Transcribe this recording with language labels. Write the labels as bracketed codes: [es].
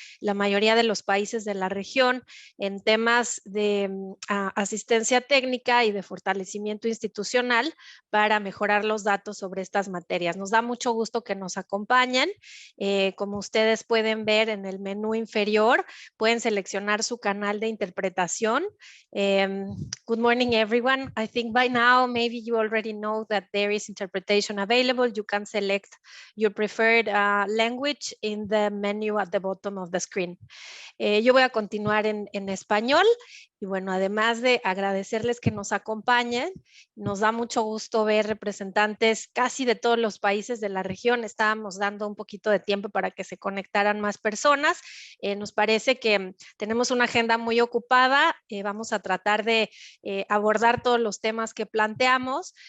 [es] la mayoría de los países de la región en temas de asistencia técnica y de fortalecimiento institucional para mejorar los datos sobre estas materias. Nos da mucho gusto que nos acompañen. Como ustedes pueden ver en el menú inferior, pueden seleccionar su canal de interpretación. [en] Good morning, everyone. I think by now, maybe you already know that there is interpretation available. You can select your preferred language in the menu at the bottom of the screen. [es] Yo voy a continuar en español y bueno, además de agradecerles que nos acompañen, nos da mucho gusto ver representantes casi de todos los países de la región. Estábamos dando un poquito de tiempo para que se conectaran más personas. Nos parece que tenemos una agenda muy ocupada. Vamos a tratar de abordar todos los temas que planteamos.